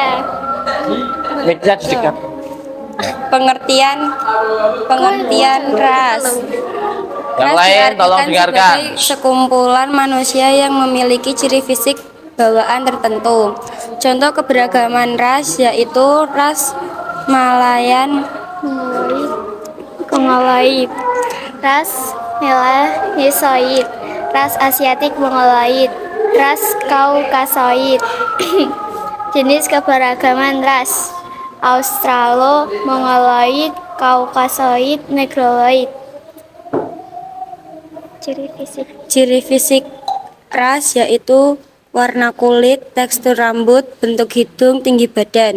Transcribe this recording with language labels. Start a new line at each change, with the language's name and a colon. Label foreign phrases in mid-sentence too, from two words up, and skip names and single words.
Indonesian: Meja di dekat. pengertian ras. Yang Ras lain tolong diartikan dengarkan. sebagai sekumpulan manusia yang memiliki ciri fisik bawaan tertentu. Contoh keberagaman ras yaitu ras Malayan, Mongoloid, ras Melanesoid, ras Asiatik Mongoloid, ras Kaukasoid. Jenis keberagaman ras Australo-Mongoloid, Kaukasoid, Negroid. ciri fisik ras yaitu warna kulit, tekstur rambut, bentuk hidung, tinggi badan.